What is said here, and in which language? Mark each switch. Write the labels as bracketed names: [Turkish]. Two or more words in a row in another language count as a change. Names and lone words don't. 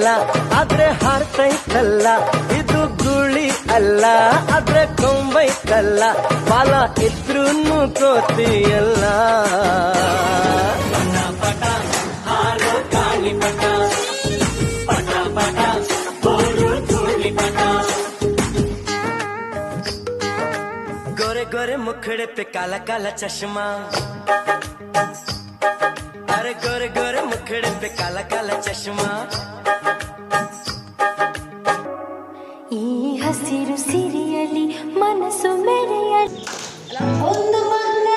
[Kannada] ಆದ್ರೆ ಹಾರ್ತೈತಲ್ಲ, ಇದು ಗುಳಿ ಅಲ್ಲ ಆದ್ರೆ ಕೊಂಬೈತಲ್ಲ, ಬಾಲ ಇದ್ರೂನು ಕೋತಿಯಲ್ಲ. [Hindi] गोरे गोरे मुखड़े पे काला काला चश्मा, अरे गोरे गोरे मुखड़े पे काला काला चश्मा. [Kannada] ಈ ಹಸಿರು ಸಿರಿಯಲಿ ಮನಸ್ಸು ಮೆರೆಯಲಿ ಒಂದು